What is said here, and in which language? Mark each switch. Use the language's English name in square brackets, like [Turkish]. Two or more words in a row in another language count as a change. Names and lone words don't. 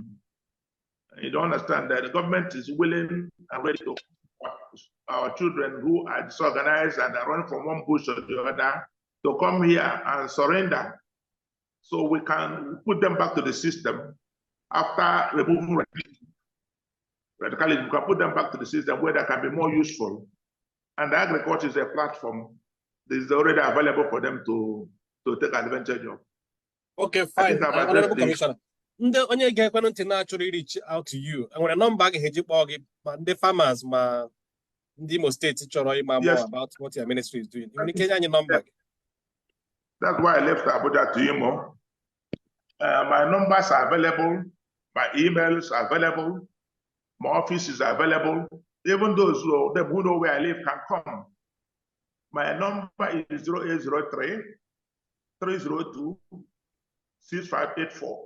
[English] You don't understand that the government is willing and ready to our children who are disorganized and are running from one bush to the other to come here and surrender, so we can put them back to the system after removing radicalism. We can put them back to the system where they can be more useful. And agriculture is a platform that is already available for them to take advantage of. Okay, fine. Honorable Commissioner. [Igbo] Ndị onye ga-ekwenụ ntị na-achọrọ [English] reach out to you. [Igbo] Enwere nọmba gị eji kpọọ gị ma ndị farmers ma ndị Imo State chọrọ ịma [English] more about what your ministry is doing. [Igbo] Nwere ike nye anyị nọmba gị. [English] That's why I left Abuja to Imo. My numbers are available, my emails are available, my office is available. Even those who know where I live can come. My number is 0803 302 6584.